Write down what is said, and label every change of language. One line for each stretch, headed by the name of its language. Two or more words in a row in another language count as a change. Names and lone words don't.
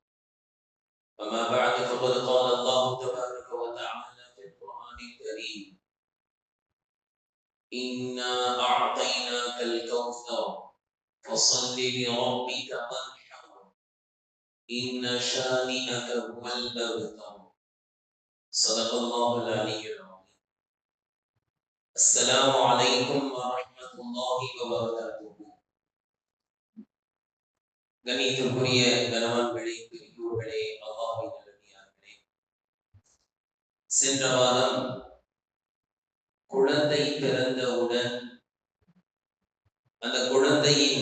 Arabic: أما بعد، فقد قال الله تبارك وتعالى في القرآن الكريم: إنا أعطيناك الكوثر فصل لربك وانحر إن شانئك هو الأبتر. صدق الله العلي العظيم. السلام عليكم ورحمة الله وبركاته.
Tamil: கணியத்திற்குரிய கணவன்களே, பெரியோர்களே, அல்லாஹ்வின் நல்லடியார்களே, சென்ற வாரம் குழந்தை பிறந்தவுடன் அந்த குழந்தையின்